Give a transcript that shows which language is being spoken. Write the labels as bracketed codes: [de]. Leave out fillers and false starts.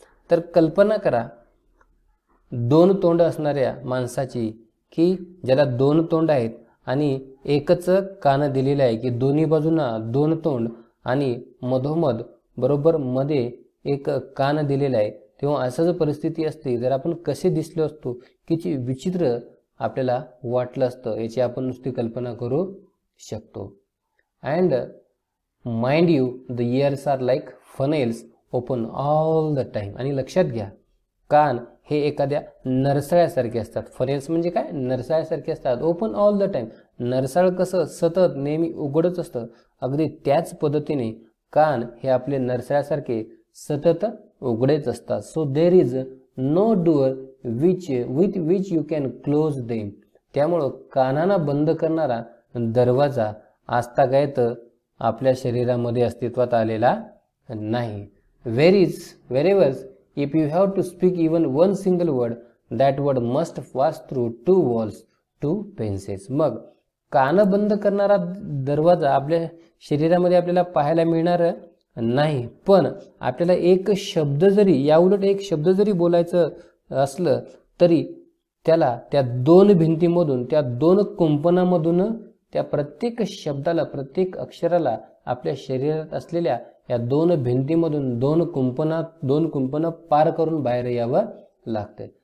[mr] तर कल्पना करा 2 तोंड असणाऱ्या माणसाची, की ज्याला 2 तोंड आहेत आणि 1च कान दिलेलं आहे, की दोन्ही बाजूंना 2 तोंड आणि मधोमध बरोबर मध्ये 1 कान दिलेला आहे. तेव्हा असंच परिस्थिती असते. जर आपण कसे दिसलो असतो, किती विचित्र आपल्याला वाटलं असतं, याची आपण नुसती कल्पना करू शकतो. [en] And mind you the ears are like funnels open all the time. [mr] आणि लक्षात घ्या, कान हे एखाद्या नरसाळ्यासारखे असतात. फनेल्स म्हणजे काय, नरसाळ्यासारखे असतात. [en] Open all the time. [mr] नरसाळ कसं सतत नेहमी उघडच असतं, अगदी त्याच पद्धतीने कान हे आपले नरसाळ्यासारखे सतत उघडेच असतात. [en] So there is no door with which you can close them. [mr] त्यामुळं कानांना बंद करणारा दरवाजा आजतागायत आपल्या शरीरामध्ये अस्तित्वात आलेला नाही. [en] wherever if you have to speak even one single word, that word must pass through 2 walls, 2 fences. [mr] मग कान बंद करणारा दरवाजा आपल्या शरीरामध्ये आपल्याला पाहायला मिळणार नाही. पण आपल्याला एक शब्द जरी, याउलट एक शब्द जरी बोलायचं असलं तरी त्याला त्या 2 भिंतीमधून, त्या 2 कुंपणामधून, त्या प्रत्येक शब्दाला, प्रत्येक अक्षराला आपल्या शरीरात असलेल्या या 2 भिंतीमधून 2 कुंपणं पार करून बाहेर यावं लागतं.